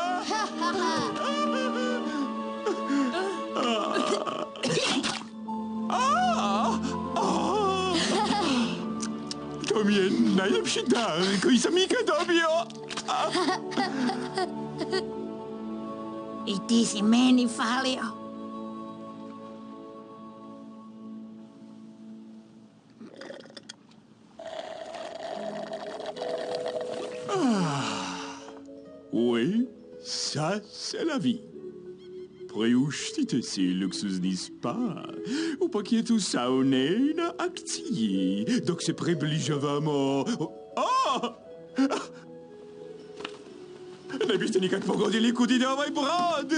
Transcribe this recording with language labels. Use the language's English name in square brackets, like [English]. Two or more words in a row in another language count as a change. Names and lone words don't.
[Croatian] To mi je najlepší dar, koji sam ikad dobio. I ti si meni falio. [French] Oui, ça c'est la vie. [Croatian] Priuštite si luksuzni spa u paketu saune na akciji, dok se približavamo... Ne biste nikad pogodili kud ide ovaj brod.